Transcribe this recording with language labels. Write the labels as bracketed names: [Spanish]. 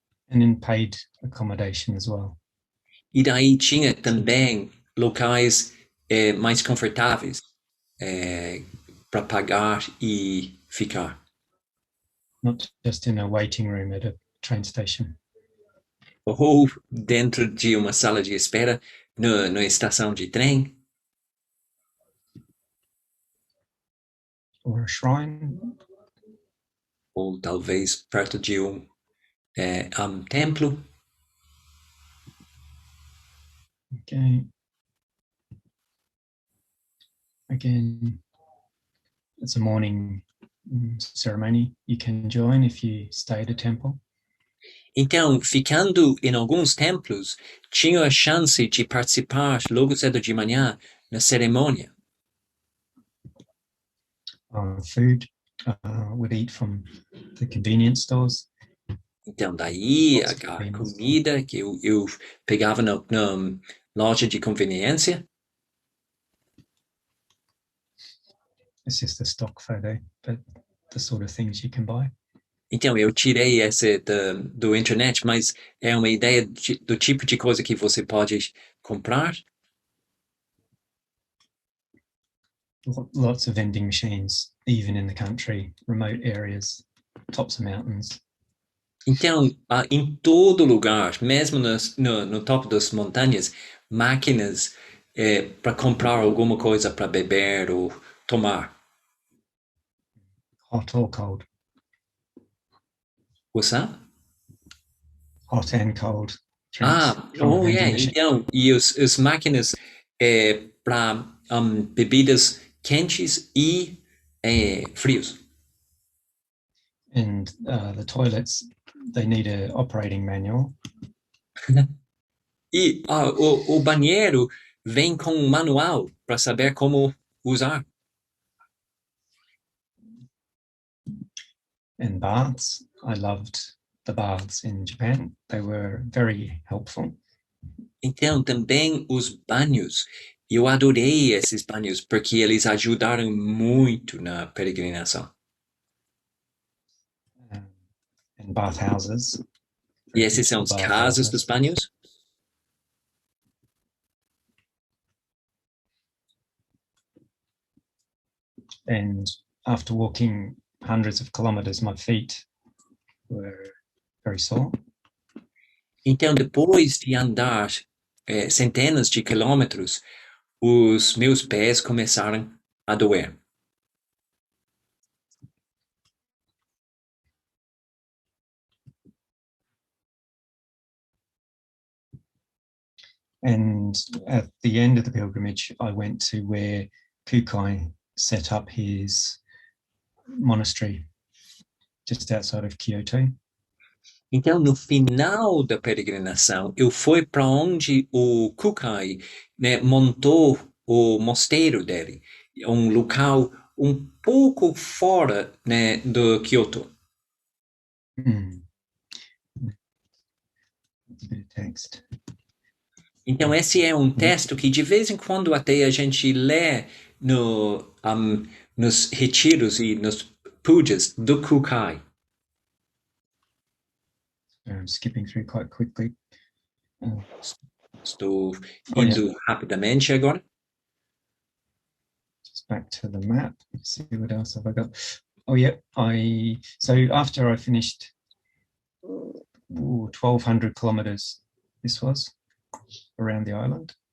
[English] And in paid accommodation as well. [Portuguese] E daí tinha também locais mais confortáveis para pagar e ficar. [English] Not just in a waiting room at a train station. [Portuguese] Ou dentro de uma sala de espera na estação de trem. [English] Or a shrine. [Portuguese] Ou talvez perto de um templo. [English] Okay. Again, it's a morning ceremony. You can join if you stay at a temple. [Portuguese] Então, ficando em alguns templos, tinha a chance de participar logo cedo de manhã na cerimônia. [English] Food would eat from the convenience stores. [Portuguese] Então, daí a comida que eu pegava na loja de conveniência. [English] It's just a stock photo, but the sort of things you can buy. [Portuguese] Então, eu tirei esse do internet, mas é uma ideia do tipo de coisa que você pode comprar. [English] Lots of vending machines, even in the country, remote areas, tops of mountains. [Portuguese] Então, em todo lugar, mesmo no topo das montanhas, máquinas para comprar alguma coisa para beber ou tomar. [English] Hot or cold? What's that? Hot and cold drinks. [Portuguese] Então, e as máquinas para bebidas quentes e frios. [English] And the toilets, they need an operating manual. [Portuguese] E o banheiro vem com um manual para saber como usar. [English] And baths, I loved the baths in Japan. They were very helpful. [Portuguese] Então, também os banhos. Eu adorei esses banhos porque eles ajudaram muito na peregrinação. [English] And bathhouses. [Portuguese] E esses são os casos dos banhos? [English] And after walking hundreds of kilometers, my feet were very sore. [Portuguese] Então, depois de andar centenas de quilômetros, os meus pés começaram a doer. [English] And at the end of the pilgrimage, I went to where Kukai set up his monastery just outside of Kyoto. [Portuguese] Então, no final da peregrinação, eu fui para onde o Kukai, né, montou o mosteiro dele, um local um pouco fora, né, do Kyoto. [English] Text. [Portuguese] Então, esse é um texto que de vez em quando até a gente lê nos retiros e nos pujas do Kukai. [English] I'm skipping through quite quickly. [Portuguese] Estou indo rapidamente agora. [English] Just back to the map. Let's see what else have I got. Oh yeah, so after I finished 1,200 kilometers, this was around the island.